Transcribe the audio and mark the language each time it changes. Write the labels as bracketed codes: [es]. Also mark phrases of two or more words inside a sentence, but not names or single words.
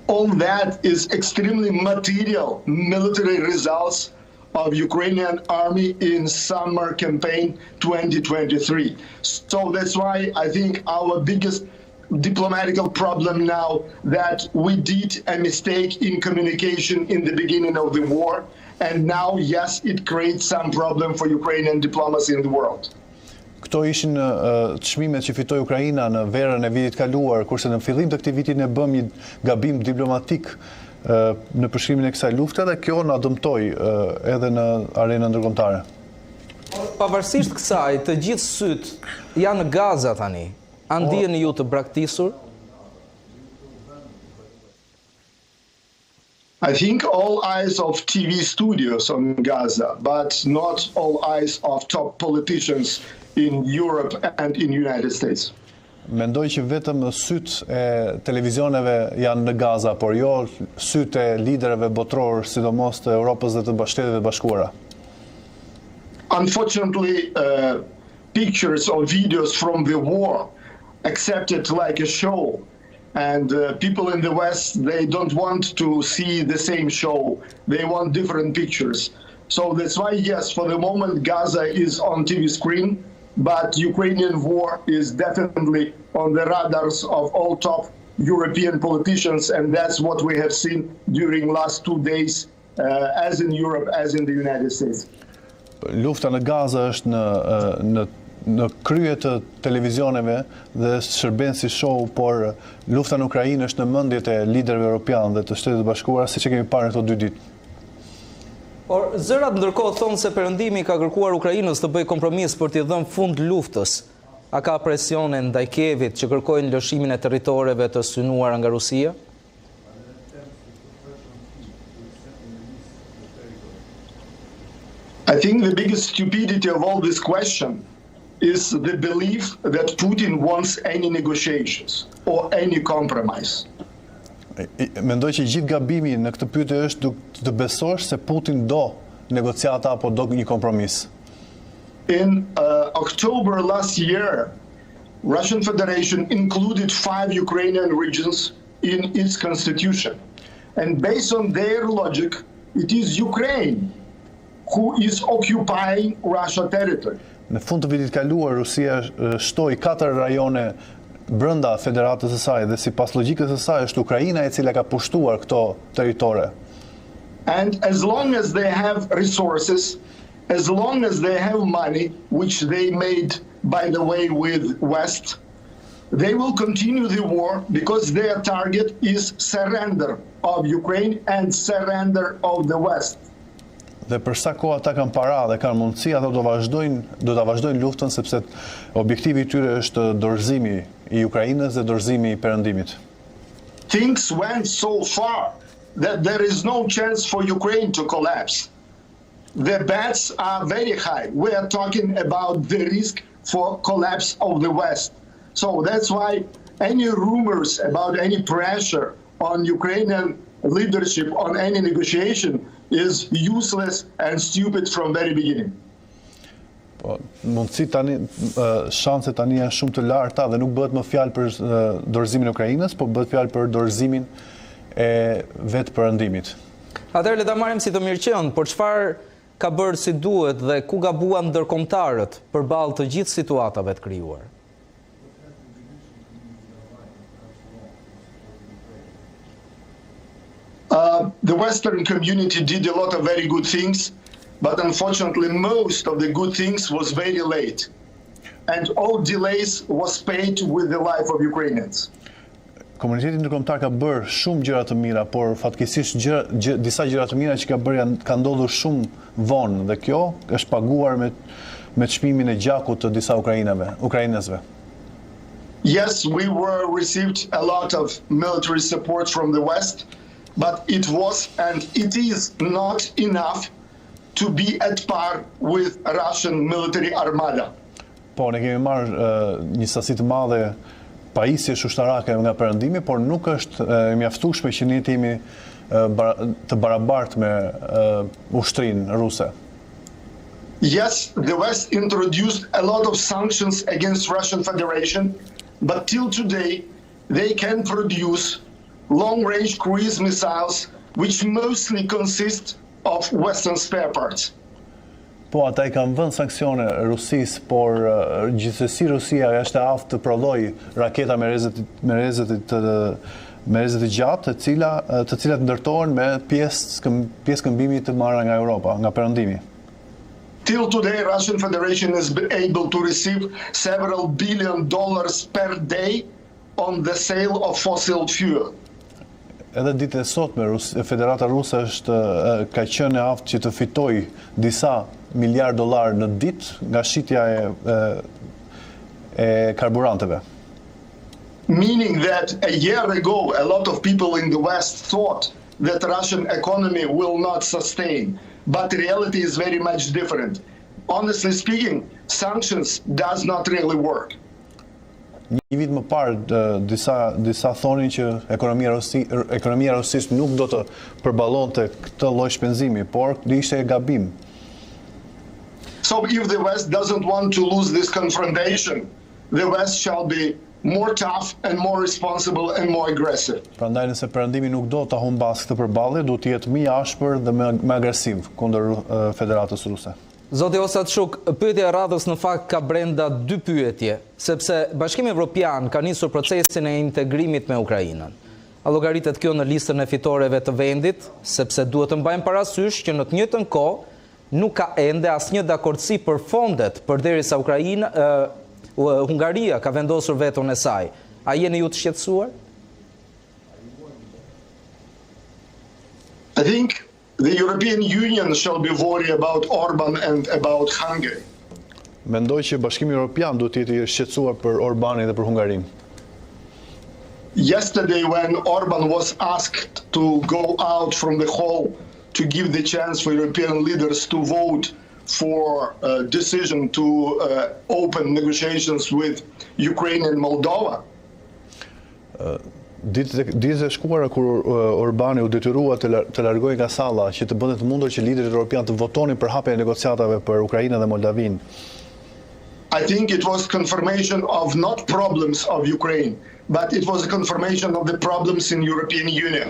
[en] all that is extremely material military results of Ukrainian army in summer campaign 2023. So that's why I think our biggest diplomatic problem now that we did a mistake in communication in the beginning of the war, and now yes, it creates some problem for Ukrainian diplomacy in the world. [sq] Këto ishin çmimet që fitoi Ukraina në verën e vitit kaluar, kurse në fillim të këtij viti ne bëm një gabim diplomatik në përshkrimin e kësaj lufte dhe kjo na dëmtoi edhe në arenën ndërkombëtare. Pavarësisht kësaj, të gjithë syt janë në Gaza tani. A ndiheni ju të braktisur? [en] I think all eyes of TV studios on Gaza, but not all eyes of top politicians in Europe and in United States. [sq] Mendoj që vetëm sytë e televizioneve janë në Gaza, por jo sytë e liderëve botror, sidomos të Europës dhe të Shteteve të Bashkuara. [en] Unfortunately, pictures or videos from the war accepted like a show, and people in the West, they don't want to see the same show. They want different pictures. So that's why, yes, for the moment, Gaza is on TV screen, but Ukrainian war is definitely on the radars of all top European politicians, and that's what we have seen during last 2 days, as in Europe, as in the United States. [sq] Lufta në Gaza është në krye të televizioneve dhe shërben si show, por lufta në Ukrainë është në mendjet e liderëve europianë dhe të Shtetit të Bashkuara, siç e kemi parë këto 2 ditë. Por zërat ndërkohë thonë se Perëndimi ka kërkuar Ukrainës të bëjë kompromis për t'i dhënë fund luftës. A ka presione ndaj Kievit që kërkojnë lëshimin e territoreve të synuara nga Rusia? [en] I think the biggest stupidity of all this question is the belief that Putin wants any negotiations or any compromise. [sq] Mendoj që gjithë gabimi në këtë pyetje është të besosh se Putin do negociata apo do një kompromis. [en] In October last year, Russian Federation included 5 Ukrainian regions in its constitution. And based on their logic, it is Ukraine who is occupying Russia territory. [sq] Në fund të vitit kaluar, Rusia shtoi 4 rajone brenda federatës së saj dhe sipas logjikës së saj është Ukraina e cila ka pushtuar këto territore. [en] And as long as they have resources, as long as they have money, which they made, by the way, with West, they will continue the war because their target is surrender of Ukraine and surrender of the West. [sq] Dhe për sa kohë ata kanë para dhe kanë mundësi, ata do ta vazhdojnë luftën sepse objektivi i tyre është dorëzimi i Ukrainës dhe dorëzimi i Perëndimit. [en] Things went so far that there is no chance for Ukraine to collapse. The bets are very high. We are talking about the risk for collapse of the West. So that's why any rumors about any pressure on Ukrainian leadership on any negotiation is useless and stupid from very beginning. [sq] Po, mundësi tani, shanset tani janë shumë të larta dhe nuk bëhet më fjalë për dorëzimin e Ukrainës, po bëhet fjalë për dorëzimin e vetë Perëndimit. Atëherë le ta marrim si të mirëqen, por çfarë ka bërë si duhet dhe ku gabuan ndërkombëtarët përballë të gjithë situatave të krijuar? [en] The Western community did a lot of very good things, but unfortunately most of the good things was very late. And all delays was paid with the life of Ukrainians. [sq] Komuniteti ndërkombëtar ka bërë shumë gjëra të mira, por fatkeqësisht disa gjëra të mira që ka ndodhur shumë vonë dhe kjo është paguar me çmimin e gjakut të disa ukrainasve. [en] Yes, we received a lot of military support from the West, but it was and it is not enough to be at par with Russian military armada. [sq] Po, ne kemi marrë një sasi të madhe pajisje ushtarake nga Perëndimi, por nuk është mjaftueshme që ne jemi të barabartë me ushtrinë ruse. [en] Yes, the West introduced a lot of sanctions against Russian Federation, but till today they can produce long-range cruise missiles, which mostly consist of Western spare parts. [sq] Po, ata I kanë vënë sanksione Rusisë, por gjithsesi Rusia është e aftë të prodhojë raketa me rrezet të gjatë, të cilat ndërtohen me pjesë këmbimi të marra nga Europa, nga perëndimi. [en] Till today, Russian Federation has been able to receive several $billion per day on the sale of fossil fuel. [sq] Edhe ditë e sotme, Federata Ruse ka qenë e aftë që të fitojë disa miliard dollar në ditë nga shitja e karburanteve. [en] Meaning that a year ago, a lot of people in the West thought that Russian economy will not sustain, but reality is very much different. Honestly speaking, sanctions does not really work. [sq] Një vit më parë, disa thonin që ekonomia Rusisë nuk do të përballonte këtë lloj shpenzimi, por ishte gabim. [en] So if the West doesn't want to lose this confrontation, the West shall be more tough and more responsible and more aggressive. [sq] Prandaj nëse perëndimi nuk do ta humbas këtë përballje, duhet të jetë më I ashpër dhe më agresiv kundër Federatës Ruse. Zoti Osatshuk, pyetja e radhës në fakt ka brenda dy pyetje, sepse Bashkimi Evropian ka nisur procesin e integrimit me Ukrainën. A llogaritet kjo në listën e fitoreve të vendit, sepse duhet të mbajmë parasysh që në të njëjtën kohë nuk ka ende asnjë dakordsi për fondet përderisa Hungaria ka vendosur veton e saj. A jeni ju të shqetësuar? [en] I think the European Union shall be worried about Orban and about Hungary. [sq] Mendoj që Bashkimi Evropian duhet të jetë I shqetësuar për Orbanin dhe për Hungarinë. [en] Yesterday when Orban was asked to go out from the hall to give the chance for European leaders to vote for a decision to open negotiations with Ukraine and Moldova. [sq] Ditët e shkuara kur Orbani u detyrua të largojë nga salla që të bënte të mundur që liderit evropian të votonin për hapjen e negociatave për Ukrainën dhe Moldavinë. [en] I think it was confirmation of not problems of Ukraine, but it was a confirmation of the problems in European Union.